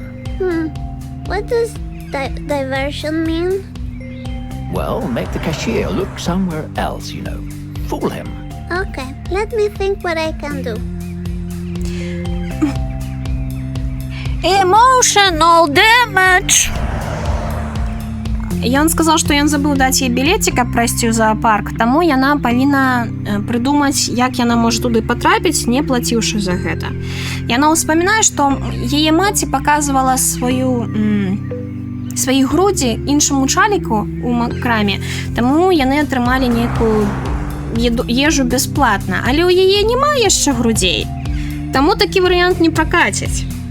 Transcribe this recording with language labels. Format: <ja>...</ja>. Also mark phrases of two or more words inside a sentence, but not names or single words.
<en>What does diversion mean? Well, make the cashier look somewhere else, you know. Fool him. Okay, let me think what I can do. Emotional damage.</en> <be>Ён сказаў, што ён забыў даць ей білеці, каб прайсці ў зоапарк, таму яна павінна прыдумаць, як яна можа туды патрапіць, не плаціўшы за гэта. Яна ўспамінае, што яе маці паказвала свае грудзі іншаму чаліку ў краме, таму яны атрымалі нейкую ежу бясплатна, але ў яе няма яшчэ грудзей, таму такі варыянт не пракаціць.</be>